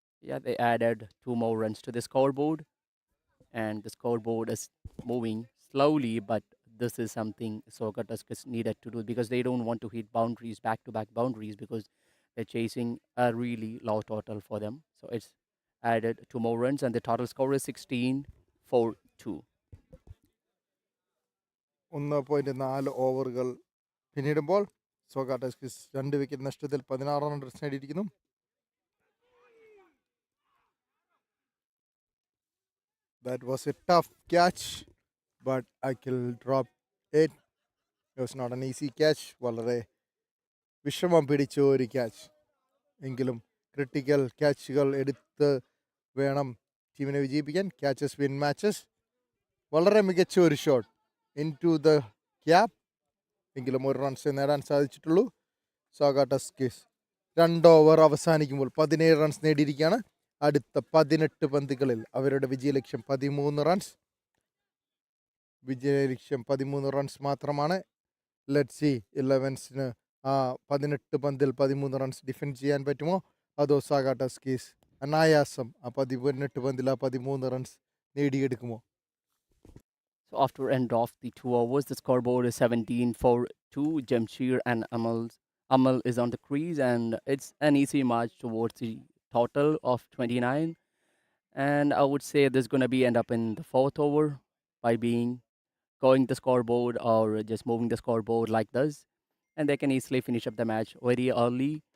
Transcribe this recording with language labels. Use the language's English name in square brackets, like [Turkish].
[English] Yeah, they added 2 more runs to the scoreboard, and the scoreboard is moving slowly, but this is something Socrates needed to do because they don't want to hit boundaries, back to back boundaries, because they're chasing a really low total for them. So it's added 2 more runs, and the total score is 16 for 2. [Malayalam] 1.4 ഓവറുകൾ പിന്നിടുമ്പോൾ സോഗ Tuskers 2 wicket നഷ്ടത്തിൽ 16 runs നേടിയിരിക്കുന്നു. [English] That was a tough catch, but Akhil dropped it. It was not an easy catch. [Malayalam] വളരെ വിഷമം പിടിച്ച ഒരു catch. എങ്കിലും critical ക്യാച്ചുകൾ എടുത്ത് വേണം ടീമിനെ വിജയിപ്പിക്കാൻ. [English] Catches win matches. [Malayalam] വളരെ മികച്ച ഒരു [English] Shot into the cap. [Malayalam] എങ്കിലും 1 റൺസ് നേടാൻ സാധിച്ചിട്ടുള്ളൂ. സോഗ ടസ്കേഴ്സ് 2 ഓവർ അവസാനിക്കുമ്പോൾ 17 റൺസ് നേടിയിരിക്കുകയാണ്. അടുത്ത 18 പന്തുകളിൽ അവരുടെ വിജയലക്ഷ്യം 13 റൺസ്. വിജയലക്ഷ്യം 13 റൺസ് മാത്രമാണ്. ലെറ്റ് സി 11'ന് ആ 18 പന്തിൽ 13 റൺസ് ഡിഫെൻഡ് ചെയ്യാൻ പറ്റുമോ, അതോ സാഗ ടസ്കേഴ്സ് അനായാസം ആ 18 പന്തിൽ ആ 13 runs നേടിയെടുക്കുമോ? [English] So after end of the 2 overs, the scoreboard is 17 for 2. Jamshir and Amal is on the crease, and it's an easy march towards the total of 29. And I would say this is going to be end up in the 4th over by being going the scoreboard or just moving the scoreboard like this, and they can easily finish up the match very early.